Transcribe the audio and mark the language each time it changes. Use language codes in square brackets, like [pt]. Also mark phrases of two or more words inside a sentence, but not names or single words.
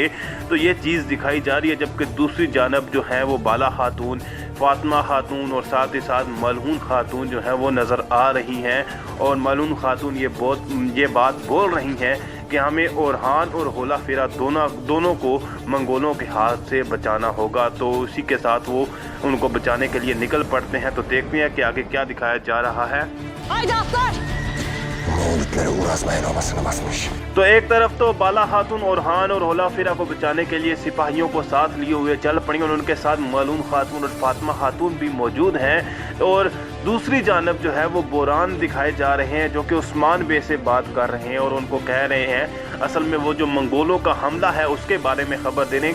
[hi] तो ये चीज़ दिखाई जा रही है। जबकि दूसरी जानब जो है वो बाला खातून, फातिमा खातून और साथ ही साथ मलहून खातून जो है वो नज़र आ रही हैं। और मलहून खातून ये बात बोल रही हैं कि हमें ओरहान और होला फिरा दोनों को मंगोलों के हाथ से बचाना होगा। तो उसी के साथ वो उनको बचाने के लिए निकल पड़ते हैं। तो देखते हैं कि आगे क्या दिखाया जा रहा है। [tr] Haydi atlar! Moğollikleri uğraşmayın obasını basmış. [hi] तो एक तरफ तो बाला खातून ओरहान और होला फिरा को बचाने के लिए सिपाहियों को साथ लिए हुए चल पड़ी और उनके साथ मलून खातून और फातिमा खातून भी मौजूद हैं। और दूसरी जानब जो है वो बोरान दिखाए जा रहे हैं जो कि उस्मान बे से बात कर रहे हैं और उनको कह रहे हैं असल में वो जो मंगोलों का हमला है उसके बारे में ख़बर दे रहे हैं।